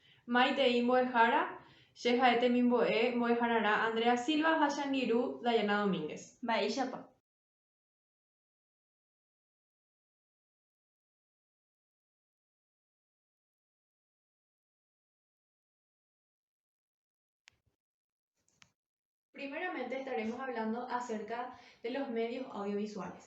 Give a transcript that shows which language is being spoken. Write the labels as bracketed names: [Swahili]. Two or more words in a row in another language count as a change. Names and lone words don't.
[Spanish] Maite Moejara, Shejaete Mimboe, Moejarara, Andrea Silva, Hashan Giru, Dayana Domínguez. Baishapa. Primeramente estaremos hablando acerca de los medios audiovisuales.